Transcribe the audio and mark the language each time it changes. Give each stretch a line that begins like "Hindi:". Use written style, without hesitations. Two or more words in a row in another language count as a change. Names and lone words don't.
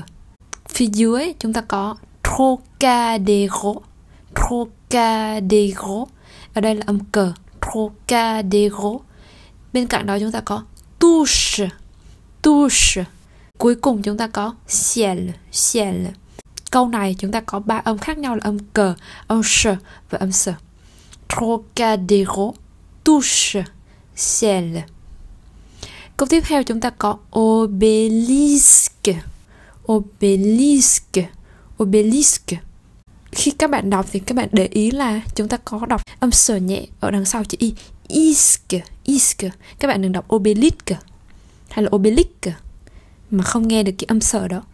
Vietnamese: Phía dưới chúng ta có Trocadéro. Ở đây là âm cờ, Trocadéro. Bên cạnh đó chúng ta có touche. Cuối cùng chúng ta có ciel. Câu này chúng ta có 3 âm khác nhau là âm cờ, âm sh và âm s.
French: Trocadéro, touche, ciel.
Vietnamese: Câu tiếp theo chúng ta có obélisque. Khi các bạn đọc thì các bạn để ý là chúng ta có đọc âm s nhẹ ở đằng sau chữ y. Isque. Các bạn đừng đọc obelisk hay là obelisk mà không nghe được cái âm sợ đó.